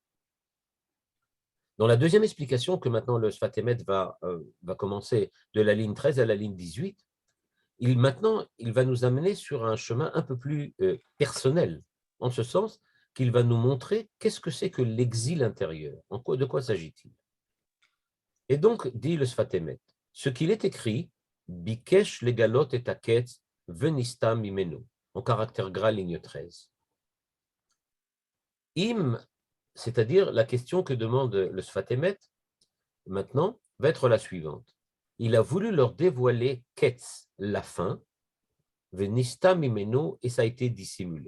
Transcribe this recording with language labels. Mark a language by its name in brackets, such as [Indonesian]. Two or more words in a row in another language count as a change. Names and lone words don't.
[French] Dans la deuxième explication que maintenant le Sfat Emet va commencer de la ligne 13 à la ligne 18, maintenant, il va nous amener sur un chemin un peu plus personnel, en ce sens qu'il va nous montrer qu'est-ce que c'est que l'exil intérieur, de quoi s'agit-il. Et donc, dit le Sfat Emet, ce qu'il est écrit, [Hebrew] ביקש לגלות את הקץ ונסתם ממנו, [French] en caractère gras, ligne 13. Im, c'est-à-dire la question que demande le Sfat Emet, maintenant, va être la suivante. Il a voulu leur dévoiler ketz, la fin, [Hebrew] ונסתם ממנו, [French] et ça a été dissimulé.